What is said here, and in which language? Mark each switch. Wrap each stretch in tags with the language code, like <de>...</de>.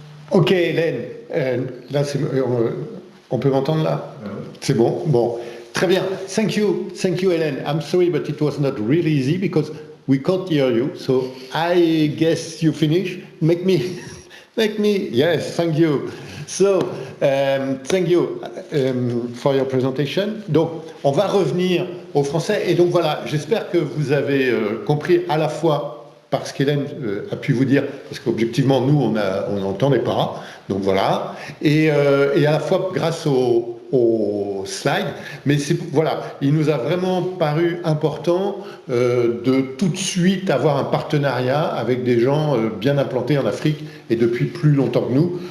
<fr>Ok, Hélène, là, on peut m'entendre là? C'est bon? Bon, très bien.</fr> <en>Thank you,</en> <fr>Hélène.</fr> <en>I'm sorry, but it was not really easy because we can't hear you. So I guess you finish. Make me. Yes, thank you. So, thank you for your presentation.</en> <fr>Donc, on va revenir au français. Et donc voilà, j'espère que vous avez compris à la fois par ce qu'Hélène a pu vous dire, parce qu'objectivement, nous, on n'entendait pas. Donc voilà. Et à la fois grâce au slide. Mais voilà, il nous a vraiment paru important de tout de suite avoir un partenariat avec des gens bien implantés en Afrique et depuis plus longtemps que nous.</fr>